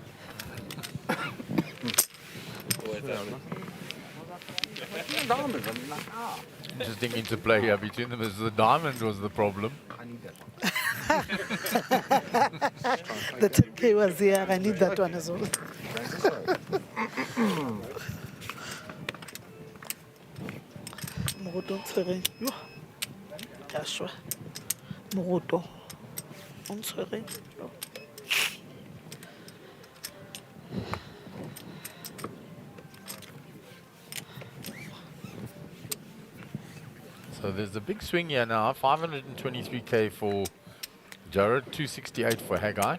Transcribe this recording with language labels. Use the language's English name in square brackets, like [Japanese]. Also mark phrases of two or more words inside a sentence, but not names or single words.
[English] Interesting interplay here between them as the diamond was the problem. I need that one. The 10K was here. I need that one as well. [Tswana] Moroto ntshwere. Yo. Ka shwa. Moroto. O ntshwere. Yo. [English] So there's a big swing here now. 523k for Jared, 268 for Haggai.